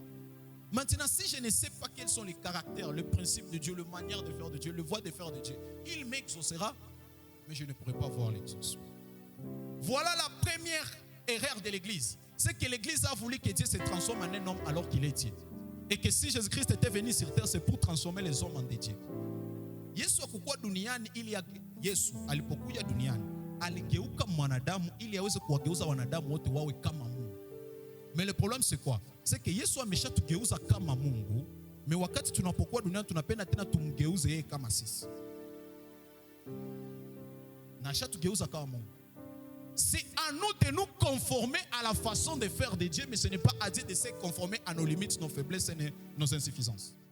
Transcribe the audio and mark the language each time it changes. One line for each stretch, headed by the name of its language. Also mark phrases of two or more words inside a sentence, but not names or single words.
French: Maintenant, si je ne sais pas quels sont les caractères, le principe de Dieu, la manière de faire de Dieu, le voie de faire de Dieu, il m'exaucera, mais je ne pourrai pas voir l'exaucement. Voilà la première erreur de l'Église. C'est que l'Église a voulu que Dieu se transforme en un homme alors qu'il est Dieu. Et que si Jésus-Christ était venu sur terre, c'est pour transformer les hommes en des dieux.
Swahili: Yesu akukua duniani ili Yesu alipokuja duniani aligeuka mwanadamu ili aweze kuwageuza wanadamu wote wawe kama Mungu.
French: Mais le problème c'est quoi? C'est que
Swahili: Yesu ameshatugeuza kama Mungu, mais wakati tunapokuwa duniani tunapenda tena tumgeuze yeye kama sisi. Na ashatugeuza kama Mungu.
French: C'est à nous de nous conformer à la façon de faire de Dieu, mais ce n'est pas à Dieu de se conformer à nos limites, nos faiblesses et nos insuffisances.